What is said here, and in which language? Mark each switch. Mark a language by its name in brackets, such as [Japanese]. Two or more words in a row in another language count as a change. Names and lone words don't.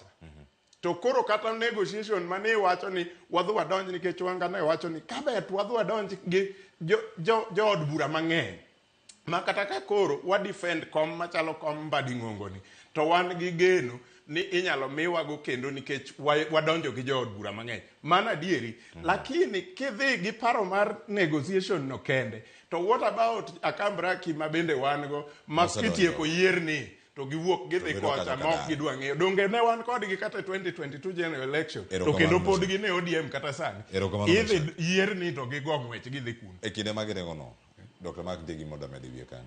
[Luo (Kenya and Tanzania)] To koro kata negotiation mane wacho ni wadhi wadonj, nikech Wanga ne wacho ni kabet wadhi wadonj gi jo od bura mang'eny ma kata ka koro wa defend kom machalo kom Mbadi Ng'ongo ni, to wan gi geno ni inyalo miwago kendo nikech wadonjo gi jo od bura mang'eny. Mana dieri. Lakini kidhi gi paro mar negotiation no kende, to [English] what about [Luo (Kenya and Tanzania)] akambraki ma bende wan go ma kitieko yierni to giwuok gidhi kocha mok gidwa ng'eyo donge ne wan kodgi kata 2022 [English] general election [Luo (Kenya and Tanzania)] to kendo pod gine ODM kata sani idhi yier ni to gigo ng'wech gidhi kun e kinde magirego no Dr. Mark Degi moda med wie kan